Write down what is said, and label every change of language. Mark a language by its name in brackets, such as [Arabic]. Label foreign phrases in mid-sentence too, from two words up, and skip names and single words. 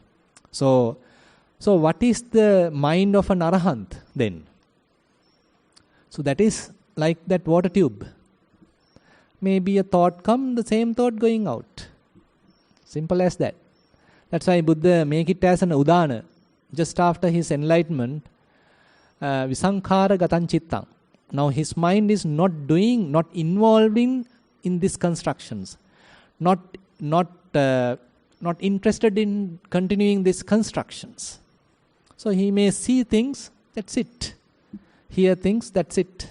[English] So what is the mind of an arahant then? So that is like that water tube. Maybe a thought come, the same thought going out. Simple as that. That's why Buddha make it as an udana. Just after his enlightenment, [Pali] visankhara gatan chittang. [English] Now his mind is not involving in these constructions, not interested in continuing these constructions. So he may see things, that's it. Hear things, that's it.